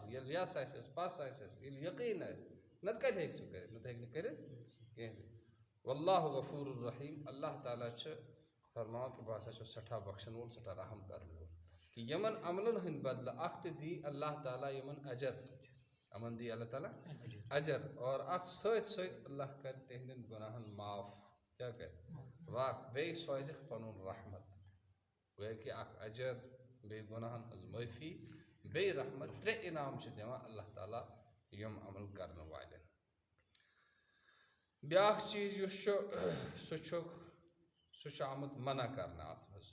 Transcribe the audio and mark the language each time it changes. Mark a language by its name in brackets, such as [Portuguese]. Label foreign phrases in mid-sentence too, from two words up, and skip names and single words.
[Kashmiri] ییٚلہِ یَس آسٮ۪س پَس آسٮ۪س ییٚلہِ یقیٖن آسہِ نتہٕ کتہِ ہیٚکہِ سُہ کٔرِتھ نتہٕ ہیٚکہِ نہٕ کٔرِتھ کینٛہہ. [Arabic] واللہ غفور الرحیٖم. [Kashmiri] اللہ تعالیٰ چھِ فرماوان کہِ بہٕ ہسا چھُس سٮ۪ٹھاہ بخشن وول سٮ۪ٹھاہ رحم کرن وول کہِ یِمن عملن ہٕنٛدۍ بدلہٕ اکھ تہِ دی اللہ تعالیٰ یِمن اجر. یِمن دی اللہ تعالیٰ اجر اور اتھ سۭتۍ سۭتۍ اللہ کرِ تِہنٛدٮ۪ن گۄناہن معاف کیا کہ واہ بیٚیہِ سوزِکھ پنُن رحمت گویا کہ اکھ اجر بیٚیہِ گۄناہن ہٕنٛز معٲفی بیٚیہِ رحمت 3 انعام چھِ دِوان اللہ تعالیٰ یِم عمل کرنہٕ والٮ۪ن. بیٛاکھ چیٖز یُس چھُ سُہ چھُ آمُت منع کرنہٕ اتھ منٛز.